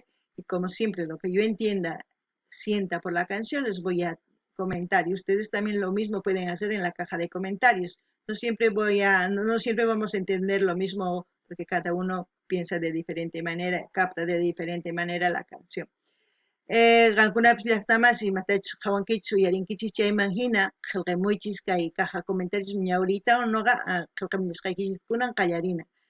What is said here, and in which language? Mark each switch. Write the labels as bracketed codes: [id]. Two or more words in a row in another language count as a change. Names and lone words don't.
[es] Y como siempre, lo que yo entienda, sienta por la canción, les voy a comentar. Y ustedes también lo mismo pueden hacer en la caja de comentarios. No siempre vamos a entender lo mismo porque cada uno piensa de diferente manera, capta de diferente manera la canción. [qu] Qankunapis llaqtamas imatachus qhawankichis uyarinkichis chayman hina qillqimuychis kay [es] caja comentarios [qu] ñawrita unuqa qillqiminisqaykichis kunan qallarina.